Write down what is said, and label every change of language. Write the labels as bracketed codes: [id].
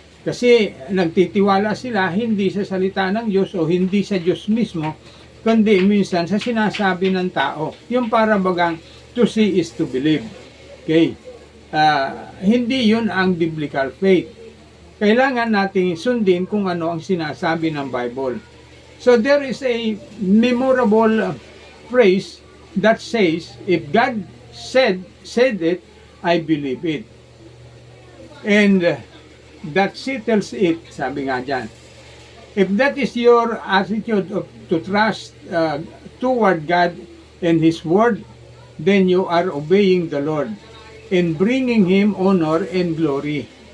[tl] Kasi nagtitiwala sila hindi sa salita ng Diyos o hindi sa Diyos mismo, kundi minsan sa sinasabi ng tao. Yung para bagang [en] to see is to believe. [tl] Okay? Hindi yun ang biblical faith. Kailangan nating sundin kung ano ang sinasabi ng Bible. [en] So there is a memorable phrase that says, if God said it, I believe it. And that settles it, [tl] sabi nga dyan. [en] If that is your attitude to trust toward God and His Word, then you are obeying the Lord and bringing Him honor and glory.